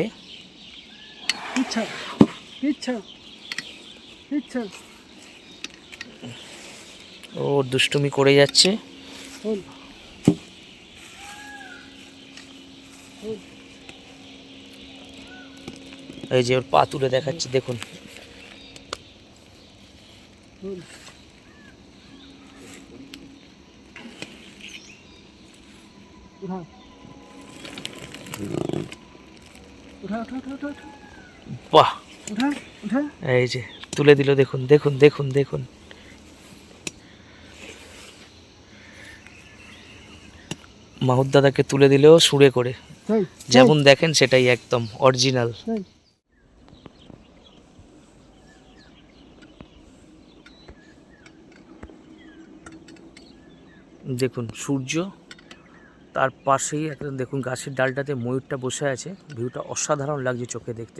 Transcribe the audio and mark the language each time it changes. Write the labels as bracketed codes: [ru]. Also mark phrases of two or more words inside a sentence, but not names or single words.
[hi] पीछे पीछे पीछे [bn] ওর দুষ্টুমি করে যাচ্ছে। [hi] बोल [bn] এই যে ওর পা তুলে দেখাচ্ছে দেখুন। [hi] बोल उठा उठा उठा उठा उठा [bn] বাহ, [hi] उठा उठा [bn] এই যে তুলে দিল দেখুন, দেখুন দেখুন দেখুন। মাহুত দাদাকে তুলে দিলেও সুরে করে, [hi] सही [bn] যেমন দেখেন সেটাই একদম অরিজিনাল। [hi] सही [bn] দেখুন সূর্য, তার পাশেই একদম দেখুন গাছের ডালটাতে ময়ূরটা বসে আছে, ভিউটা অসাধারণ লাগছে চোখে দেখতে।